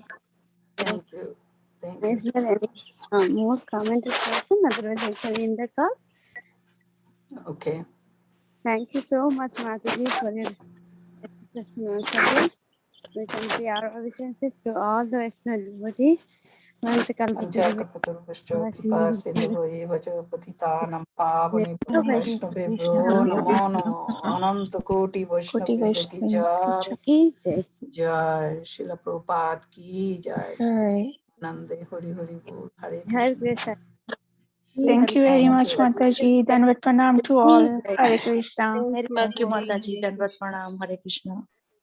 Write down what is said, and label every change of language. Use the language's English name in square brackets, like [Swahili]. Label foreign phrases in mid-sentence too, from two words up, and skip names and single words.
[English] Thank you. Thank you. Is there any more comment or question? Otherwise, I can end the call. Okay. Thank you so much, Mataji, for your question once again. We can pay our obeisances to all the Vaishnava devotees. [Sanskrit] कृपा सिंधु पतितानां पावनेभ्यो वैष्णवेभ्यो नमो नमो [Hindi] अनंत कोटि वैष्णव की जय जय शिला प्रभुपाद की जय नंदे हरि हरि बोल हरे कृष्ण [English] Thank you very much, Mataji. [Hindi] दण्डवत प्रणाम [English] to all. [Hindi] हरे कृष्ण. [English] Thank you, Mataji. [Hindi] दण्डवत प्रणाम. हरे कृष्ण.